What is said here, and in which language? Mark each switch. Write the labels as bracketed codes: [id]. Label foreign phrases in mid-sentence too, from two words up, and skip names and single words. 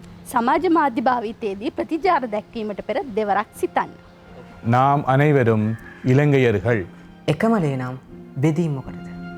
[si] සමාජ මාධ්‍ය භාවිතයේදී ප්‍රතිචාර දැක්වීමට පෙර දෙවරක් සිතන්න. [ta] நாம் அனைவரும் இலங்கையர்கள். [si] එකම ලේ නම් බෙදීම මොකටද?